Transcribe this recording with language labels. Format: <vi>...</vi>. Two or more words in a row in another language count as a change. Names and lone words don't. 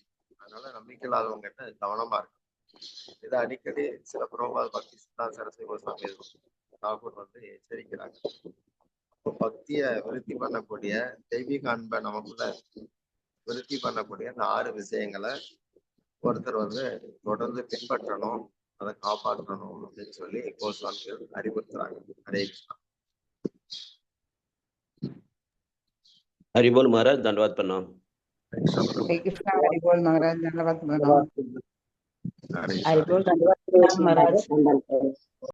<ta>அதனால நம்பிக்கை இல்லாதவங்க கிட்ட கவனமா இருக்கு. இதை அடிக்கடி சில புரோபாத பக்தி சித்தா சரஸ்வதி கோஸ்வாமி தாகூர் வந்து எச்சரிக்கிறாங்க. பக்திய விருத்தி பண்ணக்கூடிய தெய்வீக அன்பை நமக்குள்ள விருத்தி பண்ணக்கூடிய அந்த 6 விஷயங்களை ஒருத்தர் தொடர்ந்து பின்பற்றணும், அதை காப்பாற்றணும் அப்படின்னு சொல்லி கோஸ்வாமிகள் அறிவுறுத்துறாங்க. ஹரே கிருஷ்ணா.</ta> <hi>हरि बोल महाराज, धन्यवाद प्रणाम। हरे कृष्णा। हरि बोल महाराज, धन्यवाद प्रणाम। हरे हरि कृष्णा। बोल, धन्यवाद महाराज।</hi>